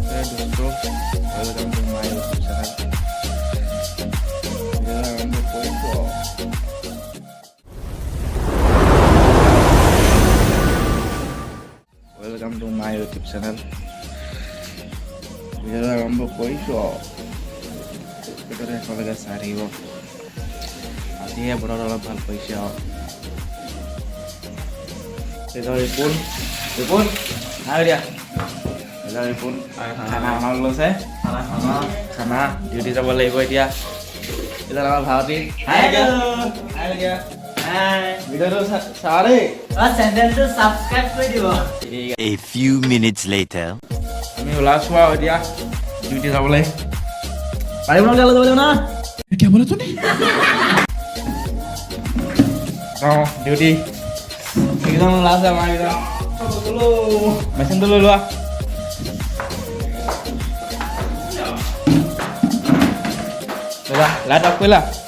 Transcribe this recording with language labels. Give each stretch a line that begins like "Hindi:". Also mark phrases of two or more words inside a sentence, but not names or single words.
English: दोस्तों, Welcome to my YouTube channel. Welcome to my YouTube channel.
Assamese: ভিডিওটো আৰম্ভ কৰিছোঁ আৰু ভিডিওটো একেলগে চাই থাকিব। আজিহে বতৰটো অলপ ভাল কৰিছে আৰু ৰিপুন আৰু দিয়া ৰিপুন খানা বনাব লৈছে। খানা ডিউটি যাব লাগিব এতিয়া। এতিয়া আমাৰ ভাৰতী ভিডিওটো চাওঁ দেই। চেনেলটো সাবস্ক্রাইব কৰি দিব।
English: A few minutes later.
Assamese: আমি ওলাইছোঁ আৰু এতিয়া ডিউটি যাবলৈ। পাৰিব না যাব লাগিব না
Hindi: क्या बोला तूने?
Assamese: অঁ ডিউটি একদম লাষ্ট আমাৰ একদম মেচিনটো লৈ লোৱা। লাইট অফ কৰিলা?